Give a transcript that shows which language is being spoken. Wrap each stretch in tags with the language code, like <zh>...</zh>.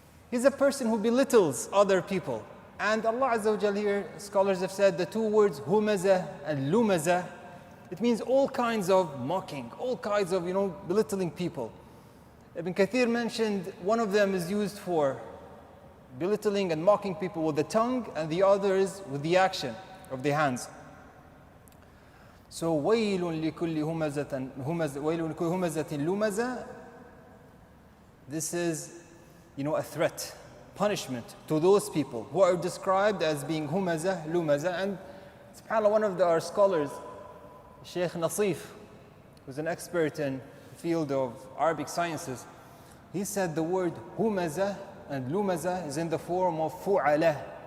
<en>He's a person who belittles other people. And Allah Azza wa Jal here, scholars have said the two words Humaza and Lumaza, it means all kinds of mocking, all kinds of, belittling people. Ibn Kathir mentioned one of them is used for belittling and mocking people with the tongue, and the other is with the action of the hands. So</en> <ar>وَيْلٌ لِكُلِّ هُمَزَةٍ لُمَزَةٍ.</ar> <en>This is, a threat, punishment to those people who are described as being Humaza, Lumaza. And subhanAllah, one of our scholars, Sheikh Nasif, who's an expert in the field of Arabic sciences, he said the word Humaza and Lumaza is in the form of fu'ala.</en>